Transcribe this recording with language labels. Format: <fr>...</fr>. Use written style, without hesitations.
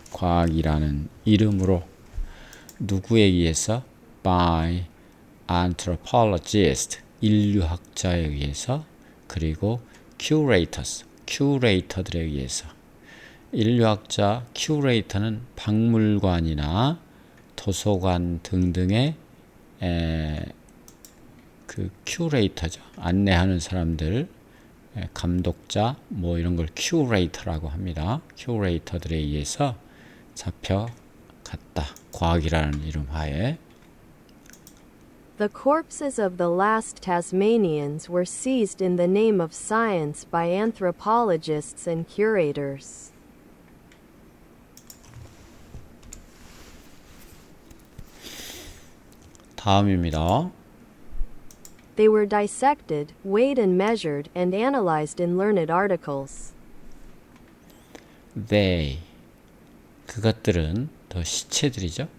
<ko>과학이라는 이름으로 누구에 의해서</ko> <en>by anthropologist</en> <ko>인류학자에 의해서 그리고 큐레이터들에 의해서 인류학자 큐레이터는 박물관이나 도서관 등등의 그 큐레이터죠. 안내하는 사람들, 감독자 뭐 이런 걸 큐레이터라고 합니다. 큐레이터들에 의해서 잡혀갔다. 과학이라는 이름 하에.</ko> <en>The corpses of the last Tasmanians were seized in the name of science by anthropologists and curators.</en> <ko>다음입니다.</ko> <en>They were dissected, weighed and measured, and analyzed in learned articles.</en> <ko>They, 그것들은 더 시체들이죠.</ko>